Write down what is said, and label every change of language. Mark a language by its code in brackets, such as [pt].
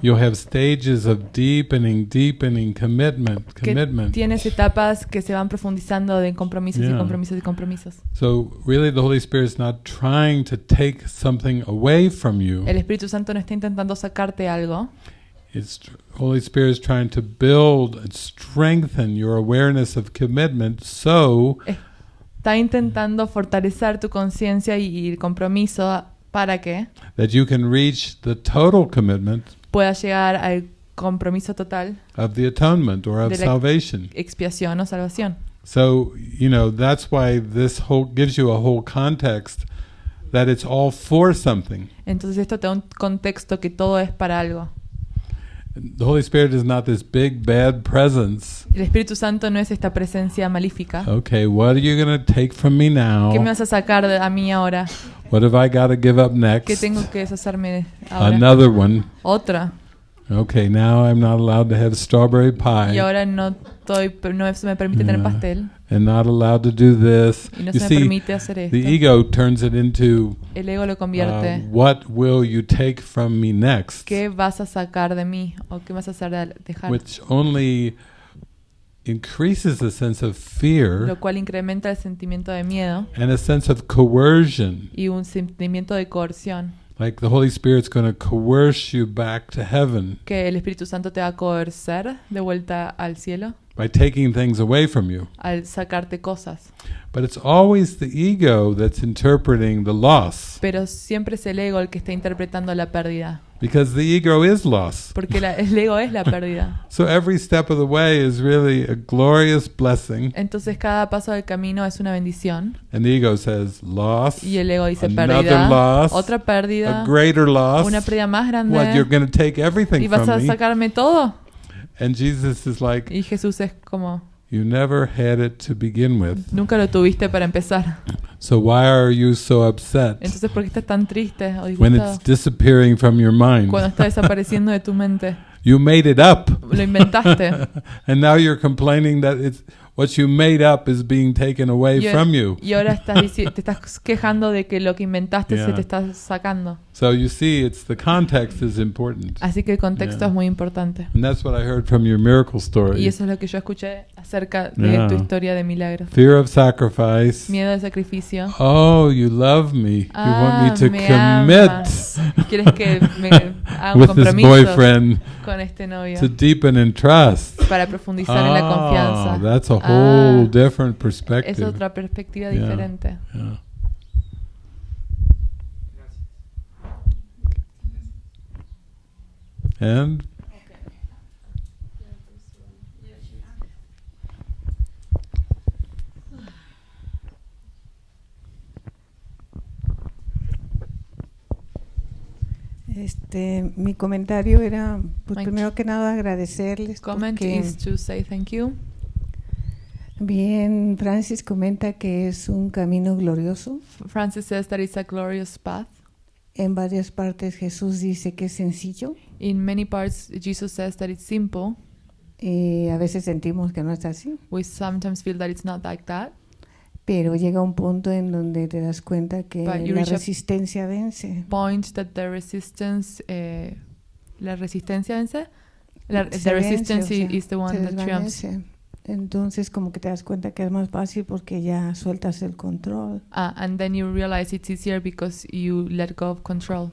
[en] You'll have stages of deepening commitment. [es] Tienes etapas que se van profundizando de compromisos y compromisos y compromisos. [en] So really the Holy Spirit is not trying to take something away from you. [es] El Espíritu Santo no está intentando sacarte algo. [en] Holy Spirit is trying to build and strengthen your awareness of commitment, so [es] está intentando fortalecer tu conciencia y el compromiso para que [en] that you can reach the total commitment [es] puedas llegar al compromiso total [en] of the atonement or of [es] de la [en] salvation. [es] Expiación o salvación. [en] So, that's why this whole gives you a whole context that it's all for something. [es] Entonces esto te da un contexto que todo es para algo. [en] The Holy Spirit is not this big bad presence. [es] El Espíritu Santo no es esta presencia malífica. [en] Okay, what are you going to take from me now? [es] ¿Qué me vas a sacar a mí ahora? [en] What have I got to give up next? [es] ¿Qué tengo que deshacerme ahora? [en] Another one. [es] Otra. [en] Okay, now I'm not allowed to have strawberry pie. [es] Y ahora no se me permite tener pastel. [en] And not allowed to do this. [es] Y no se me permite hacer esto. [en] The ego turns it into [es] el ego lo convierte. [en] What will you take from me next? [es] ¿Qué vas a sacar de mí o qué vas a hacer dejar? [en] Which only increases the sense of fear. [es] Lo cual incrementa el sentimiento de miedo. [en] And a sense of coercion. [es] Y un sentimiento de coerción. [en] Like the Holy Spirit's going to coerce you back to heaven. [es] Que el Espíritu Santo te va a coercer de vuelta al cielo. [en] By taking things away from you. [es] Al sacarte cosas. [en] But it's always the ego that's interpreting the loss. [es] Pero siempre es el ego el que está interpretando la pérdida. [en] Because the ego is loss. [es] Porque el ego es la pérdida. [en] So every step of the way is really a glorious blessing. [es] Entonces cada paso del camino es una bendición. [en] And the ego says loss. [es] Y el ego dice pérdida. [en] Loss, [es] otra pérdida. [en] A greater loss. [es] Una pérdida más grande. [en] What, you're going to take everything [es] ¿Y vas a sacarme todo? [en] And Jesus is like, [es] y Jesús es como, [en] you never had it to begin with. [es] Nunca lo tuviste para empezar. [en] So why are you so upset? [es] Entonces, ¿por qué estás tan triste o disgustado? [en] When it's disappearing from your mind. [es] Cuando está desapareciendo de tu mente. [en] You made it up. [es] Lo inventaste. [en] And now you're complaining that it's what you made up is being taken away from you. [es] Y ahora te estás quejando de que lo que inventaste se te está sacando. [en] So you see, the context is important. [es] Así que el contexto es muy importante. [en] And that's what I heard from your miracle story. [es] Y eso es lo que yo escuché acerca de tu historia de milagros. [en] Fear of sacrifice. [es] Miedo de sacrificio. [en] Oh, you love me. You want me to commit. [es] Amas. Quieres que me haga un [en] with [es] compromiso [en] this boyfriend [es] con este novio. [en] To deepen in trust. [es] Para profundizar en la confianza. [en] That's a whole different perspective. [es] Es otra perspectiva diferente. [en] Yeah. And [es] mi comentario era, pues primero que nada agradecerles. [en] Comment is to say thank you. [es] Bien, Francis comenta que es un camino glorioso. [en] Francis says that it's a glorious path. [es] En varias partes Jesús dice que es sencillo. [en] In many parts, Jesus says that it's simple. [es] Y a veces sentimos que no es así. [en] We sometimes feel that it's not like that. [es] Pero llega un punto en donde te das cuenta que la resistencia vence. [en] Point that the resistance, [es] la resistencia vence. [en] The resistance is the one that triumphs. [es] Entonces como que te das cuenta que es más fácil porque ya sueltas el control. [en] And then you realize it's easier because you let go of control.